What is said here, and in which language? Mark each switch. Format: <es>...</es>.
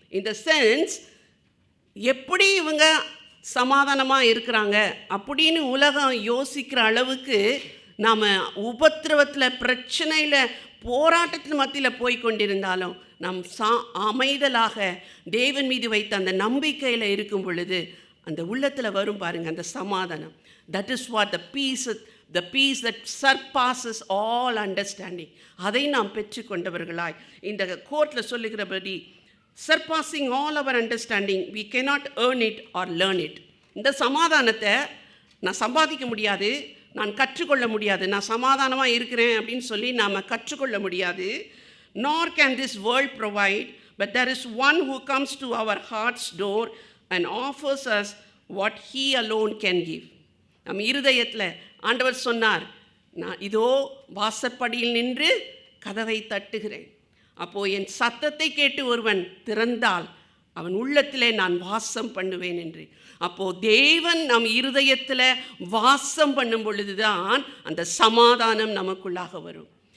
<en>in the sense,</en> <ta>எப்படி இவங்க சமாதானமாக இருக்கிறாங்க அப்படின்னு உலகம் யோசிக்கிற அளவுக்கு நாம் உபத்திரவத்தில், பிரச்சனையில், போராட்டத்தின் மத்தியில் போய் கொண்டிருந்தாலும் நாம் அமைதலாக தேவன் மீது வைத்த அந்த நம்பிக்கையில் இருக்கும் பொழுது அந்த உள்ளத்தில் வரும் பாருங்கள் அந்த சமாதானம்.</ta> <en>That is what the peace that surpasses all understanding.</en> <ta>அதை நாம் பெற்றுக்கொண்டவர்களாய் இந்த கோர்ட்டில் சொல்லுகிறபடி,</ta> <en>surpassing all our understanding, we cannot earn it or learn it.</en> <ta>இந்த சமாதானத்தை நான் சம்பாதிக்க முடியாது, நான் கற்றுக்கொள்ள முடியாது. நான் சமாதானமாக இருக்கிறேன் அப்படின்னு சொல்லி நாம் கற்றுக்கொள்ள முடியாது.</ta> <en>nor can this world provide, but there is one who comes to our heart's door and offers us what he alone can give.</en> <ta>நம் இருதயத்தில் ஆண்டவர் சொன்னார், நான் இதோ வாசற்படியில் நின்று கதவை தட்டுகிறேன். அப்போது என் சத்தத்தை கேட்டு ஒருவன் திறந்தால் அவன் உள்ளத்திலே நான் வாசம் பண்ணுவேன் என்று. அப்போது தேவன் நம் இருதயத்தில் வாசம் பண்ணும் பொழுதுதான் அந்த சமாதானம் நமக்குள்ளாக வரும்.</ta>